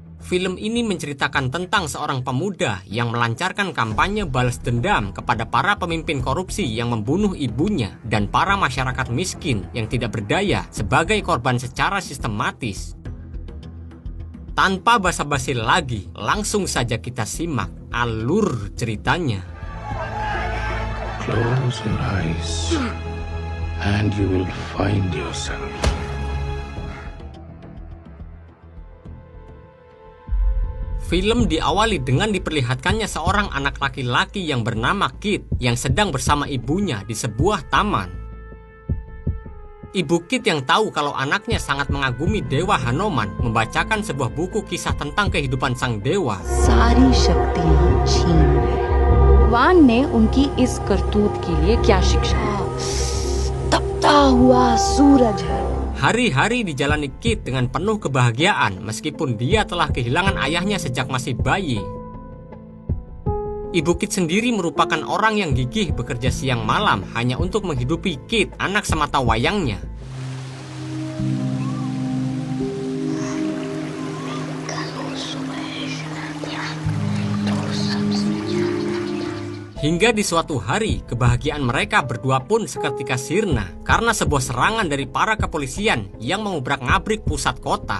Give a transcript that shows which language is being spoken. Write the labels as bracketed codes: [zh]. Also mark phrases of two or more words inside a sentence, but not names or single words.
[id] Film ini menceritakan tentang seorang pemuda yang melancarkan kampanye balas dendam kepada para pemimpin korupsi yang membunuh ibunya dan para masyarakat miskin yang tidak berdaya sebagai korban secara sistematis. Tanpa basa-basi lagi, langsung saja kita simak alur ceritanya. [en] Close your eyes and you will find yourself. [id] Film diawali dengan diperlihatkannya seorang anak laki-laki yang bernama Kit yang sedang bersama ibunya di sebuah taman. Ibu Kit yang tahu kalau anaknya sangat mengagumi Dewa Hanuman membacakan sebuah buku kisah tentang kehidupan sang dewa. [hi] सारी शक्तियां छीन ली। भगवान ने उनकी इस करतूत के लिए क्या शिक्षा? तपता हुआ सूरज है। [id] Hari-hari dijalani Kit dengan penuh kebahagiaan meskipun dia telah kehilangan ayahnya sejak masih bayi. Ibu Kit sendiri merupakan orang yang gigih bekerja siang malam hanya untuk menghidupi Kit, anak semata wayangnya. Hingga di suatu hari, kebahagiaan mereka berdua pun seketika sirna karena sebuah serangan dari para kepolisian yang mengubrak-ngabrik pusat kota.